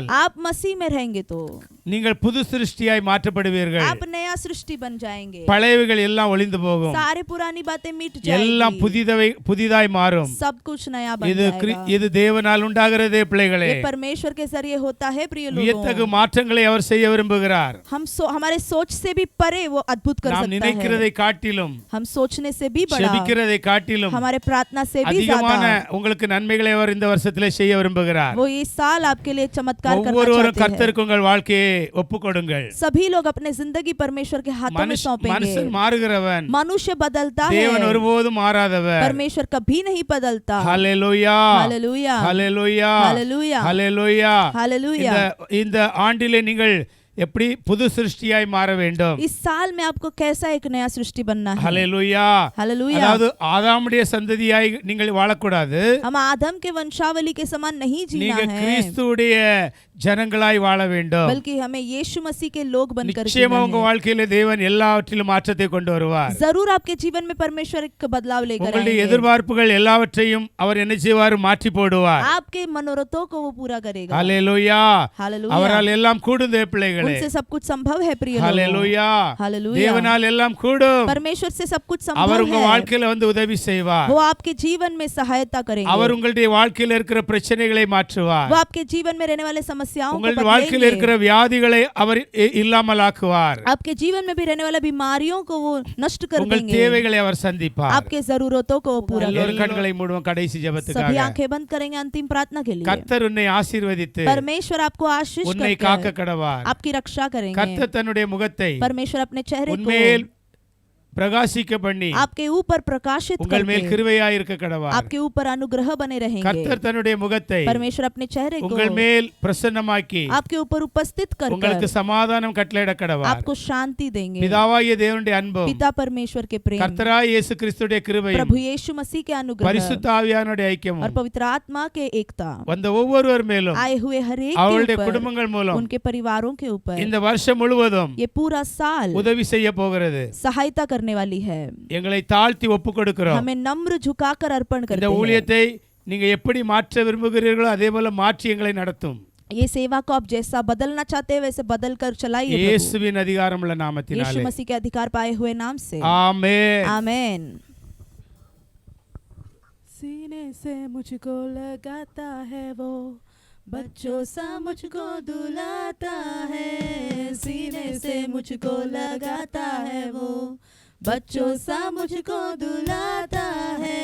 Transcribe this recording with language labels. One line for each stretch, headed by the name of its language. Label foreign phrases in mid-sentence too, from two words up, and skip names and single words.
Hindi: आप मसीह में रहेंगे तो
Tamil: நீங்கள் புது சிருஷ்டியாய் மாற்றப்படுவீர்கள்.
Hindi: आप नया सृष्टि बन जाएंगे.
Tamil: பழையவைகள் எல்லாம் ஒளிந்து போகும்.
Hindi: सारी पुरानी बातें मिट जाएंगी.
Tamil: எல்லாம் புதிதாய் மாறும்.
Hindi: सब कुछ नया बन जाएगा.
Tamil: இது தேவனால் உண்டாகிறதே பிள்ளைகளே.
Hindi: ये परमेश्वर के जरिए होता है प्रिय लोगों.
Tamil: வியத்தகு மாற்றங்களை அவர் செய்ய விரும்புகிறார்.
Hindi: हमारे सोच से भी परे वो अद्भुत कर सकता है.
Tamil: நாம் நினைக்கிறதை காட்டிலும்,
Hindi: हम सोचने से भी बड़ा,
Tamil: ஜெபிக்கிறதை காட்டிலும்,
Hindi: हमारे प्रार्थना से भी
Tamil: அதிகமான
Hindi: ज्यादा
Tamil: உங்களுக்கு நன்மைகளை அவர் இந்த வருஷத்திலே செய்ய விரும்புகிறார்.
Hindi: वो इस साल आपके लिए चमत्कार करना
Tamil: ஒவ்வொருவரும்
Hindi: चाहते हैं.
Tamil: கர்த்தருக்கு உங்கள் வாழ்க்கையை ஒப்புக்கொடுங்கள்.
Hindi: सभी लोग अपने जिंदगी परमेश्वर के हाथों में सौंपेंगे.
Tamil: மனுஷன் மாறுகிறவன்,
Hindi: मनुष्य बदलता है,
Tamil: தேவன் ஒருபோதும் மாறாதவர்.
Hindi: परमेश्वर कभी नहीं बदलता.
Tamil: ஹல்லேலூயா,
Hindi: हालेलुया,
Tamil: ஹல்லேலூயா,
Hindi: हालेलुया,
Tamil: ஹல்லேலூயா.
Hindi: हालेलुया.
Tamil: இந்த ஆண்டிலே நீங்கள் எப்படி புது சிருஷ்டியாய் மாற வேண்டும்.
Hindi: इस साल में आपको कैसा एक नया सृष्टि बनना है.
Tamil: ஹல்லேலூயா,
Hindi: हालेलुया.
Tamil: அதாவது ஆதாமுடைய சந்ததியாய் நீங்கள் வாழக்கூடாது.
Hindi: हम आदम के वंशावली के समान नहीं जीना
Tamil: நீங்கள்
Hindi: है,
Tamil: கிறிஸ்துவுடைய ஜனங்களாய் வாழ வேண்டும்.
Hindi: बल्कि हमें यीशु मसीह के लोग बनकर
Tamil: நிச்சயமா
Hindi: जीना
Tamil: உங்க
Hindi: है.
Tamil: வாழ்க்கையில தேவன் எல்லாவற்றிலும் மாற்றத்தை கொண்டு வருவார்.
Hindi: जरूर आपके जीवन में परमेश्वर एक बदलाव लेकर
Tamil: உங்களுடைய
Hindi: आएंगे.
Tamil: எதிர்பார்ப்புகள் எல்லாவற்றையும் அவர் என்ன செய்வார்? மாற்றி போடுவார்.
Hindi: आपके मनोरथों को वो पूरा करेगा.
Tamil: ஹல்லேலூயா.
Hindi: हालेलुया.
Tamil: அவரால் எல்லாம் கூடும் பிள்ளைகளே.
Hindi: उनसे सब कुछ संभव है प्रिय लोगों.
Tamil: ஹல்லேலூயா.
Hindi: हालेलुया.
Tamil: தேவனால் எல்லாம் கூடும்.
Hindi: परमेश्वर से सब कुछ
Tamil: அவர்
Hindi: संभव
Tamil: உங்க
Hindi: है.
Tamil: வாழ்க்கையில வந்து உதவி செய்வார்.
Hindi: वो आपके जीवन में सहायता करेंगे.
Tamil: அவர் உங்களுடைய வாழ்க்கையில இருக்கிற பிரச்சனைகளை மாற்றுவார்.
Hindi: वो आपके जीवन में रहने वाले समस्याओं को
Tamil: உங்களுடைய வாழ்க்கையில இருக்கிற
Hindi: बदलेंगे.
Tamil: வியாதிகளை அவர் இல்லாமலாக்குவார்.
Hindi: आपके जीवन में भी रहने वाले बीमारियों को वो नष्ट कर
Tamil: உங்கள்
Hindi: देंगे.
Tamil: தேவைகளை அவர் சந்திப்பார்.
Hindi: आपके जरूरतों को वो पूरा
Tamil: எல்லோரும்
Hindi: करेंगे.
Tamil: கண்களை மூடுவோம் கடைசி
Hindi: सभी
Tamil: ஜெபத்துக்காக.
Hindi: आंखें बंद करेंगे अंतिम प्रार्थना के लिए.
Tamil: கர்த்தர் உன்னை ஆசீர்வதித்து
Hindi: परमेश्वर आपको आशीष
Tamil: உன்னை
Hindi: करके
Tamil: காக்க கடவார்.
Hindi: आपकी रक्षा करेंगे.
Tamil: கர்த்தர் தன்னுடைய முகத்தை
Hindi: परमेश्वर अपने चेहरे
Tamil: உன்மேல்
Hindi: को
Tamil: பிரகாசிக்க பண்ணி
Hindi: आपके ऊपर प्रकाशित
Tamil: உங்கள் மேல்
Hindi: करके
Tamil: கிருபையாய் இருக்க கடவார்.
Hindi: आपके ऊपर अनुग्रह बने रहेंगे.
Tamil: கர்த்தர் தன்னுடைய முகத்தை
Hindi: परमेश्वर अपने चेहरे
Tamil: உங்கள்
Hindi: को
Tamil: மேல் பிரசன்னமாக்கி
Hindi: आपके ऊपर उपस्थित
Tamil: உங்களுக்கு
Hindi: कर
Tamil: சமாதானம் கட்டளையிட கடவார்.
Hindi: आपको शांति देंगे.
Tamil: பிதாவாகிய தேவனுடைய அன்பும்
Hindi: पिता परमेश्वर के प्रेम,
Tamil: கர்த்தராகிய இயேசு கிறிஸ்துடைய கிருபையும்
Hindi: प्रभु यीशु मसीह के अनुग्रह
Tamil: பரிசுத்த ஆவியானவருடைய
Hindi: और
Tamil: ஐக்கியமும்
Hindi: पवित्र आत्मा के एकता
Tamil: வந்த ஒவ்வொருவர் மேலும்
Hindi: आए हुए हर एक
Tamil: அவருடைய
Hindi: के ऊपर,
Tamil: குடும்பங்கள் மூலம்
Hindi: उनके परिवारों के ऊपर
Tamil: இந்த வருஷம் முழுவதும்
Hindi: ये पूरा साल
Tamil: உதவி செய்ய போகிறது.
Hindi: सहायता करने वाली है.
Tamil: எங்களை தாழ்த்தி ஒப்புக் கொடுக்கிறோம்.
Hindi: हमें नम्र झुकाकर अर्पण
Tamil: இந்த
Hindi: करते हैं.
Tamil: ஊழியத்தை நீங்க எப்படி மாற்ற விரும்புகிறீர்களோ அதே போல மாற்றி எங்களை நடத்தும்.
Hindi: ये सेवा को आप जैसा बदलना चाहते हैं वैसे बदल कर चलाइए प्रभु.
Tamil: இயேசுவின் அதிகாரமுள்ள
Hindi: यीशु
Tamil: நாமத்தினாலே
Hindi: मसीह के अधिकार पाए हुए नाम से
Tamil: ஆமென்.
Hindi: आमेन. सीने से मुझको लगाता है वो, बच्चों सा मुझको दुलाता है. सीने से मुझको लगाता है वो, बच्चों सा मुझको दुलाता है.